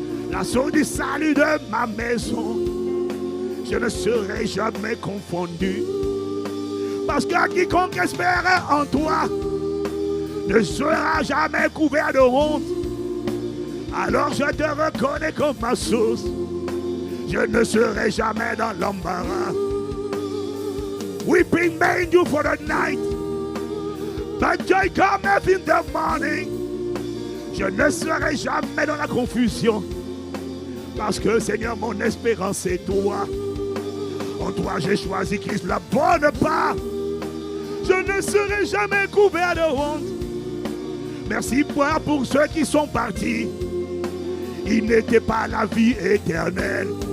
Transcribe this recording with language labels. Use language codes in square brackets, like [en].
[fr] La source du salut de ma maison. Je ne serai jamais confondu. Parce que quiconque espère en toi ne sera jamais couvert de honte. Alors je te reconnais comme ma source. Je ne serai jamais dans l'embarras. [en] Weeping may endure for the night, but joy cometh in the morning. [fr] Je ne serai jamais dans la confusion. Parce que Seigneur, mon espérance est toi. En toi j'ai choisi Christ, la bonne part. Je ne serai jamais couvert de honte. Merci pour ceux qui sont partis. Ils n'étaient pas la vie éternelle.